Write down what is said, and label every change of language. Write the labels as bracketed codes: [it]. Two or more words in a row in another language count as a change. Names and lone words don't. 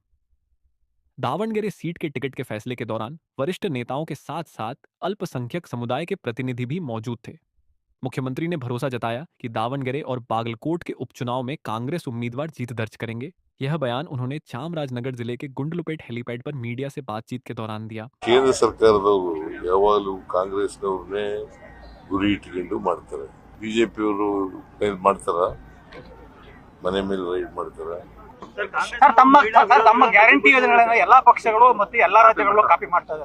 [hi] दावणगेरे सीट के टिकट के फैसले के दौरान वरिष्ठ नेताओं के साथ साथ अल्पसंख्यक समुदाय के प्रतिनिधि भी मौजूद थे। मुख्यमंत्री ने भरोसा जताया कि दावणगेरे और बागलकोट के उपचुनाव में कांग्रेस उम्मीदवार जीत दर्ज करेंगे। यह बयान उन्होंने चामराजनगर जिले के गुंडलुपेट हेलीपैड पर मीडिया से बातचीत के दौरान दिया। [kn] ಕೇಂದ್ರ ಸರ್ಕಾರದವರು ಯಾವಾಗಲೂ ಕಾಂಗ್ರೆಸ್ನವ್ರನ್ನೇ ಗುರಿ ಇಟ್ಕೊಂಡು ಮಾಡ್ತಾರೆ. ಬಿಜೆಪಿಯವರು ಮಾಡ್ತಾರ, ಮನೆ ಮೇಲೆ ರೈಡ್ ಮಾಡ್ತಾರ. ಸರ್, ತಮ್ಮ ಗ್ಯಾರಂಟಿ ಯೋಜನೆಗಳನ್ನ ಎಲ್ಲಾ ಪಕ್ಷಗಳು ಮತ್ತು ಎಲ್ಲಾ ರಾಜ್ಯಗಳು ಕಾಪಿ ಮಾಡ್ತಾ ಇದ್ದಾರೆ.